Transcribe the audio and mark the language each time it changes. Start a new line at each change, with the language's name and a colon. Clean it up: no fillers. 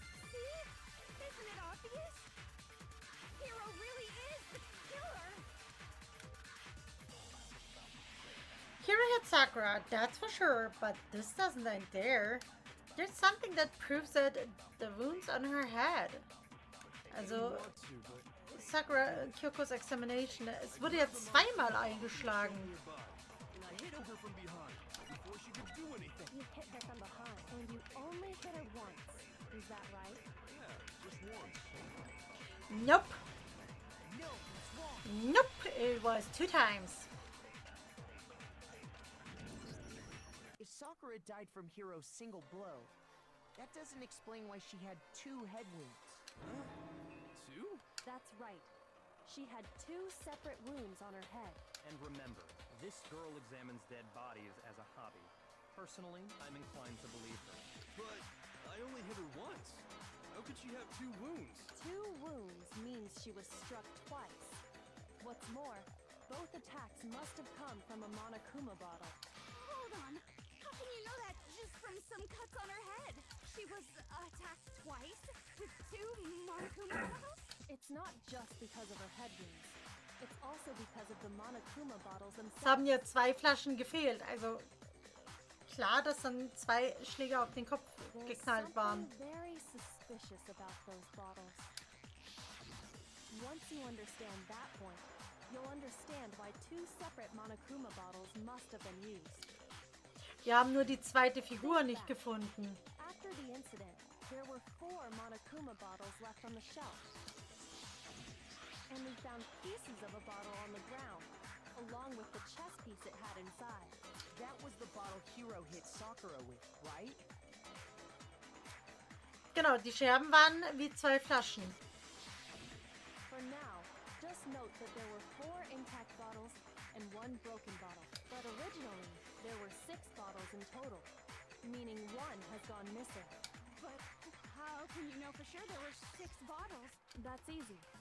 English: See? Isn't it obvious? Hiro really is the killer! Hiro hit Sakura, that's for sure, but this doesn't end there. There's something that proves that the wounds on her head.
German: Also, Sakura Kyokos Examination, es wurde jetzt zweimal eingeschlagen.
English: And I hit Ogre from behind before she could do anything. You hit her from behind, and you only hit her once. Is that right? Yeah, just once. Nope. No, it's wrong. Nope, it was 2 times. If Sakura died from Hiro's single blow, that doesn't explain why she had 2 head wounds. Two? That's right. She had 2 separate wounds on her head. And remember, this girl examines dead bodies as a hobby. Personally, I'm inclined to believe her. But I only hit her once. How could she have 2 wounds? 2 wounds means she was struck twice. What's more, both attacks must have come from a Monokuma bottle. Hold on! How can you know that just from some cuts on her head? She was attacked twice with 2 Monokuma bottles? It's not just because of her head wounds. It's also because of the Monokuma bottles
German: Es
English: themselves.
German: haben ja 2 Flaschen gefehlt, also klar, dass dann 2 Schläge auf den Kopf
English: There's
German: geknallt waren.
English: something very suspicious about those bottles. Once you understand that point, you'll understand why 2 separate Monokuma bottles must have been used.
German: Wir haben nur die zweite Figur nicht gefunden.
English: After the incident, there were 4 Monokuma bottles left on the shelf. And we found pieces of a bottle on the ground, along with the chess piece it had inside. That was the bottle Hiro hit Sakura with, right?
German: Genau, die Scherben waren wie 2 Flaschen.
English: For now, just note that there were 4 intact bottles and 1 broken bottle. But originally, there were 6 bottles in total, meaning 1 has gone missing. But how can you know for sure there were 6 bottles? That's easy.